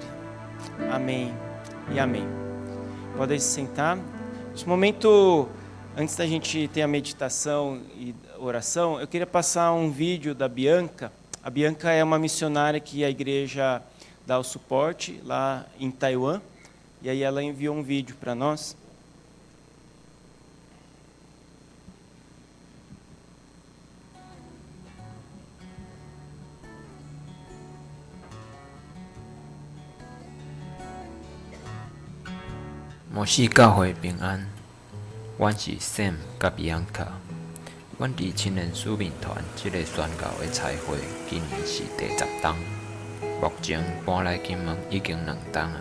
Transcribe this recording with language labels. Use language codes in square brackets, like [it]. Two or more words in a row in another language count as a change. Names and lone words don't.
[pt] Amém e amém. Podem se sentar. Neste momento, antes da gente ter a meditação e oração, eu queria passar um vídeo da Bianca. A Bianca é uma missionária que a igreja dá o suporte lá em Taiwan, e aí ela enviou um vídeo para nós. [nan] 牧师教会平安，阮是 Sam 甲 Bianca， 阮伫青年使命团即个宣教的彩会，今年是第10冬，目前搬来金门已经2冬啊。